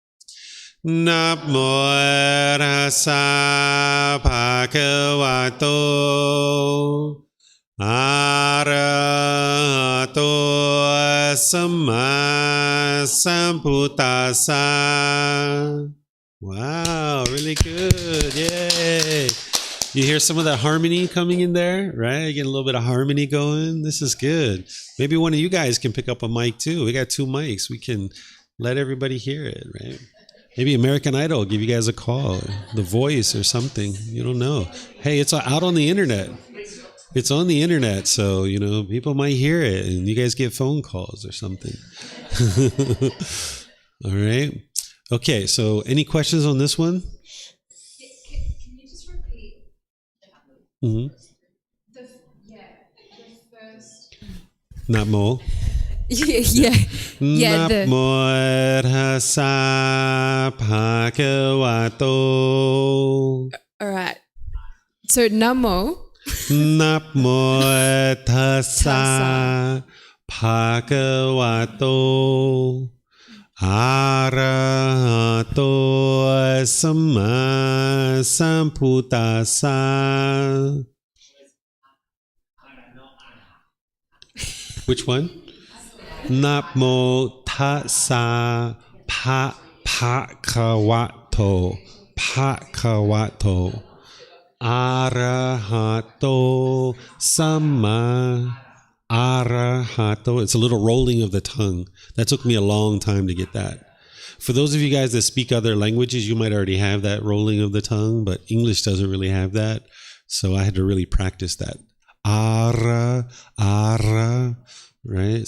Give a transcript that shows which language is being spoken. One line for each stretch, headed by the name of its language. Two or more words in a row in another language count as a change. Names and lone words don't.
Pali: Namo Tassa Bhagavato. Arahato Samma Sambuddhassa.
English: Wow, really good. Yay. You hear some of that harmony coming in there, right? Getting a little bit of harmony going. This is good. Maybe one of you guys can pick up a mic too. We got 2 mics. We can let everybody hear it, right? Maybe American Idol will give you guys a call, The Voice or something. You don't know. Hey, it's out on the internet. It's on the internet, so, people might hear it and you guys get phone calls or something. All right. Okay, so any questions on this one? Can you just repeat Mm-hmm. the first?
Pali: Namo.
English: Yeah.
Pali: Namo Tassa Bhagavato.
English: All right. So Namo.
Pali: Namo Tassa Bhagavato. Arahato Samma Sambuddhassa.
English: Which one?
Pali: Namo Tassa Bhagavato. Bhagavato. Arahato Samma. Arahato.
English: It's a little rolling of the tongue. That took me a long time to get that. For those of you guys that speak other languages, you might already have that rolling of the tongue, but English doesn't really have that. So I had to really practice that. Ara, right?